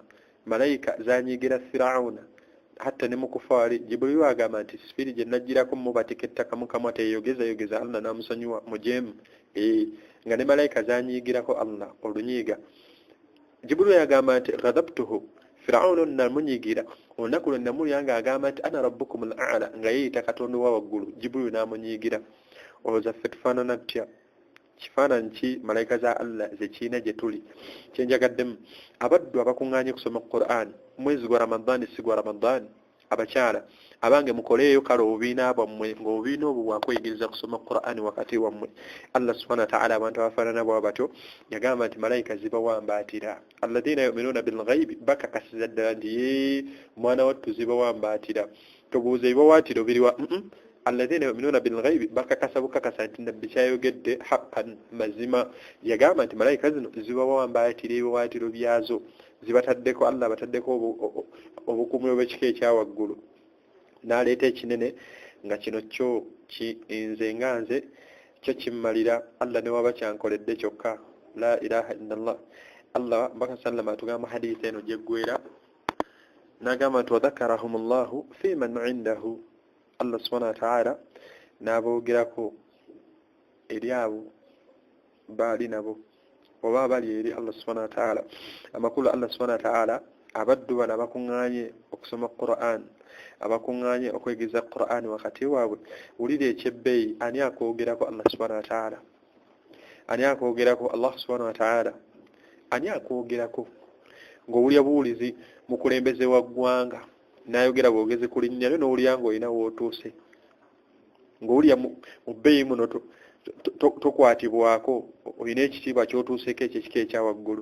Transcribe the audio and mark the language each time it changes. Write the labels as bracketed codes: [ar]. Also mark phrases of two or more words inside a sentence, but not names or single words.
[lg] Malayika zanyigira Firawuna hatta ne mukufaari Jibril agamba nti spirit gye najjirako mubatika ettaka mukama teyogeza Allah n'amusonyiwa mujemu nga ne malayika zanyigirako Allah olunyiiga. Jibril yagamba nti ghadabtuhu Firaun namunyigira olunaku lwe namulyanga agamba nti [ar] أنا ربكم الأعلى [lg] nga yeeyita katonda wa waggulu. Jibril namunyigira. Olowooza ffe tufaanana tutya? Kifaananyi ki malayika za Allah zekiina gye tuli? Kyenjagaddemu abaddu abakuŋŋaanye kusoma Qur'an mwezi gwa Ramadan si gwa Ramadan abakyala abange mukoleeyo kale obubiina bwammwe ng'obubiina obwo bwakweyigiriza kusoma Qur'an wakati wammwe. [ar] الله سبحانه وتعالى [lg] abantu abafaanana bwa batyo yagamba nti malayika zibawambaatira. [ar] الذين يؤمنون بالغيب [lg] bakakasiza ddala nti mwana wattu zibawambaatira. Tobuuza ebiwawaatiro biriwa [ar] الذين يؤمنون بالغيب [lg] bakakasa bukakasa nti nabbi kyayogedde haqqan mazima. Yagamba nti malayika zino zibawambaatira ebiwawaatiro byazo zibataddeko Allah bataddeko obukuumi obw'ekika ekyawaggulu n'aleeta ekinene nga kino kyo nze nga nze kyo kimmalira Allah ne waba kyankoledde kyokka [ar] لا إله إلا الله. [lg] Allah mbaka sallama atugamba hadisi eno gyeggwera n'agamba nti [ar] وذكرهم الله فيمن عنده, الله سبحانه وتعالى [lg] n'aboogerako eri abo baali nabo oba bali eri [ar] الله سبحانه وتعالى. [lg] Amakulu [ar] الله سبحانه وتعالى [lg] abaddu bano abakuŋŋaanye okusoma Qur'an, abakuŋŋaanye okwegeza Qur'an wakati waabwe, wulira ekyebbeeyi ani akoogerako [ar] الله سبحانه وتعالى, [lg] ani akoogerako [ar] الله سبحانه وتعالى, [lg] ani akoogerako ng'owulya buwulizi mukulembeze wa ggwanga n'ayogera bwogezi ku linnya lyo n'owulya ng'olina wootuuse, ng'owulya mu bbeeyi muno tokwatibwako, olina ekitiibwa ky'otuuseko ekyo ekika ekya waggulu.